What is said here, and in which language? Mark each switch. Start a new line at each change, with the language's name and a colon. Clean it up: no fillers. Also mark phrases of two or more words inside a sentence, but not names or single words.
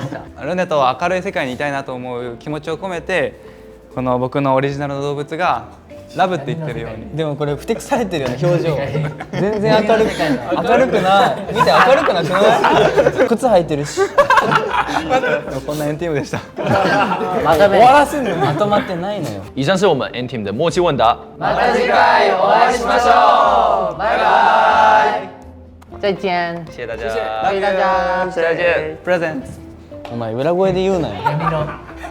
Japanese: ルネと明るい世界にいたいなと思う気持ちを込めて、この僕のオリジナルの動物がラブって言ってるように。でもこれふてくされてるような表情。全然明るくない。見て明るくなくない？靴履いてるし。こんなエンティームでした。終わらせんのまとまってないのよ。
Chinese: 以上是我们 N Team 的默契问答。
Japanese: また次回お会いしましょう。バイバイ。
Chinese: 再见。谢谢大家。
Japanese: バイバイ。
Chinese: 再见。プレゼント。
Japanese: お前裏声で言うなよ。やめろ。